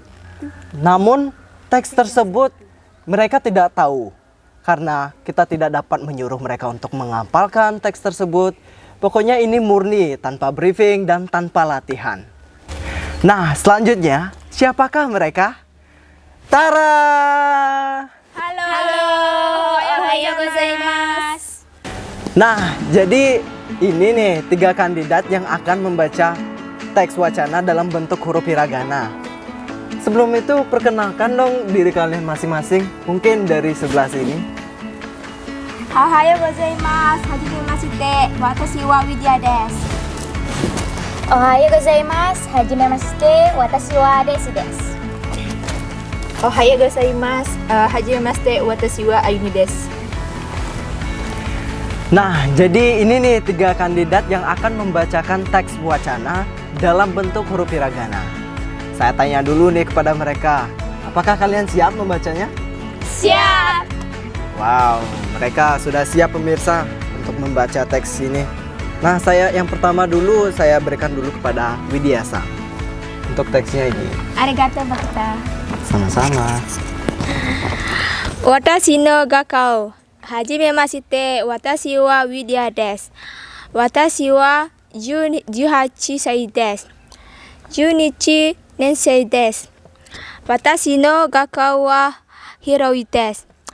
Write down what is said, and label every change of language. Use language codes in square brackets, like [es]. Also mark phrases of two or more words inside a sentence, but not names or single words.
[id] Namun teks tersebut mereka tidak tahu karena kita tidak dapat menyuruh mereka untuk menghafalkan teks tersebut. Pokoknya ini murni tanpa briefing dan tanpa latihan. Nah, selanjutnya siapakah mereka? Tara! Halo. [ja] おはようございます. [id] Nah, jadi ini nih 3 kandidat yang akan membaca teks wacana dalam bentuk huruf hiragana. Sebelum itu perkenalkan dong diri kalian masing-masing. Mungkin dari sebelah sini. [ja] おはようございます。はじめまして. Watashi wa Widya desu. おはようございます。はじめまして. 私はDesuです. おはようございます。はじめまして. Watashi wa Ayumi desu. [id] Nah, jadi ini nih 3 kandidat yang akan membacakan teks wacana dalam bentuk huruf hiragana. Saya tanya dulu nih kepada mereka, apakah kalian siap membacanya? Siap. Wow, mereka sudah siap pemirsa untuk membaca teks ini. Nah, saya yang pertama dulu saya berikan dulu kepada Widyasa untuk teksnya ini. [ja] Arigatou Bakta. [id] Sama-sama. [ja] 私の学校。はじめまして. Watashi wa Widya desu. 私は 18歳です。12年生です。私の学校は広いです。